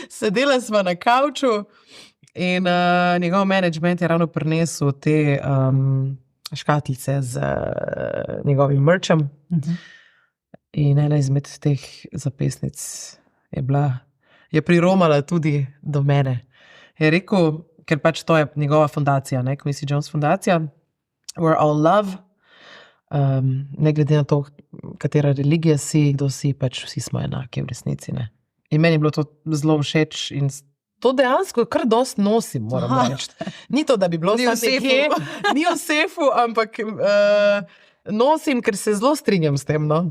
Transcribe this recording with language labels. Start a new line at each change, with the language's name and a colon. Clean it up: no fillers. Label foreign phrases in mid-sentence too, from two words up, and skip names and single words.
Slovenian: Sedela sva na kavču In njegov management je ravno prinesel te škatlice z njegovim merčem. In ena izmed teh zapestnic je priromala tudi do mene. Je rekel, ker pač to je njegova fundacija, ne, Quincy Jones fundacija,
English: We're all love,
Slovenian: ne glede na to, katera religija si, kdo si, pač vsi smo enaki v resnici, ne. In meni je bilo to zelo všeč in to dejansko kar dosti nosim, moram reči. Ni to, da bi bilo Ni v sefu. ni v sefu, ampak nosim, ker se zelo strinjam s tem, no.